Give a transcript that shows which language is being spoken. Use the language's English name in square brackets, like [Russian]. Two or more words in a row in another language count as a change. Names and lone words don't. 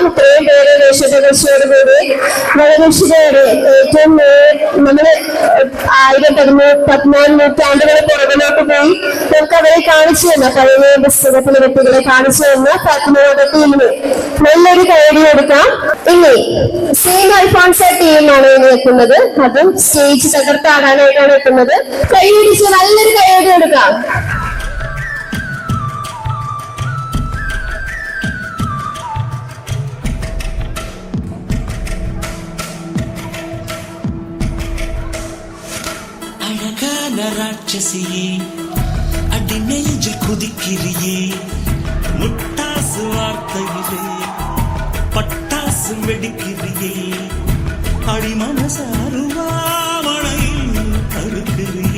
[Malayalam] ഇത്രയും പേരെ ദേശപ്രദർശനയോടുകൂടി വളരെ ഏറ്റവും നമ്മള് 1000-14 നൂറ്റാണ്ടുകളെ പുറകിലോട്ട് പോയി നമുക്ക് അവരെ കാണിച്ചു തന്ന പഴയ പുസ്തകത്തിലെ വ്യക്തികളെ കാണിച്ചു തന്ന ഫാത്തിമ മാതാക്ക് ഇന്ന് നല്ലൊരു കൈയടി കൊടുക്കാം. ഇനി സെയിന്റ് അൽഫോൺസ ടീമാണ് ഇനി എത്തുന്നത്. അതും സ്റ്റേജ് തകർത്താടാനായിട്ടാണ് എത്തുന്നത്. കൈയടിച്ച് നല്ലൊരു കൈയടി കൊടുക്കാം. [Tamil] ராட்சசியே அடி நெஞ்சில் குதிக்கிறியே, முட்டாசு வார்த்தையிலே பட்டாசு வெடிக்கிறியே, அடி மனசாருவாமணையில் அறுக்கிறியே.